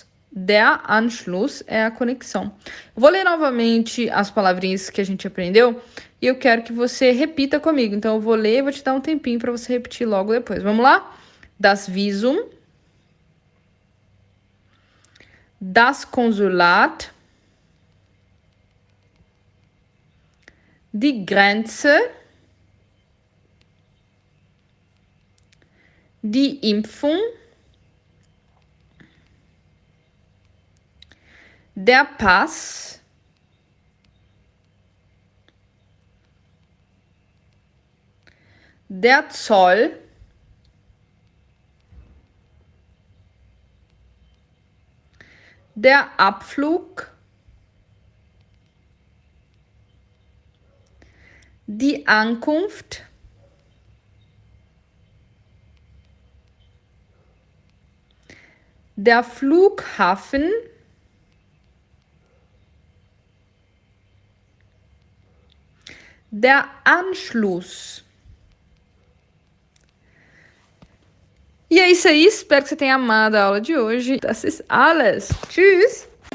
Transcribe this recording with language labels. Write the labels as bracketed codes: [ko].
[pt] Der Anschluss é a conexão. Eu vou ler novamente as palavrinhas que a gente aprendeu e eu quero que você repita comigo. Então, eu vou ler e vou te dar um tempinho para você repetir logo depois. Vamos lá? [de] Das Visum, das Konsulat, die Grenze, die Impfung, der Pass, der Zoll, der Abflug, die Ankunft, der Flughafen, der Anschluss. [pt] E é isso aí, espero que você tenha amado a aula de hoje. [de] Das ist alles. Tschüss!